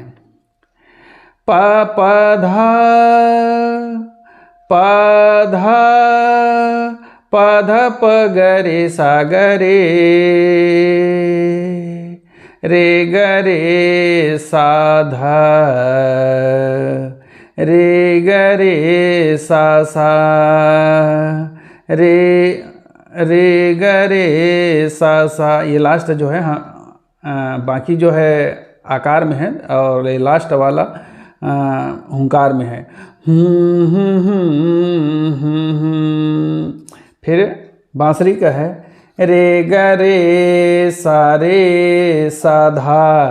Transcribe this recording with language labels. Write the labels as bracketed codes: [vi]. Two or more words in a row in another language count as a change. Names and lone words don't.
[hi] प प ध प ध प ध प ग रे सा ग रे ग रे सा ध रे ग रे सा सा रे ग रे सा सा। ये लास्ट जो है, हाँ, बाकी जो है आकार में है और ये लास्ट वाला हुंकार में है। फिर बांसुरी का है, रे ग रे सा धा,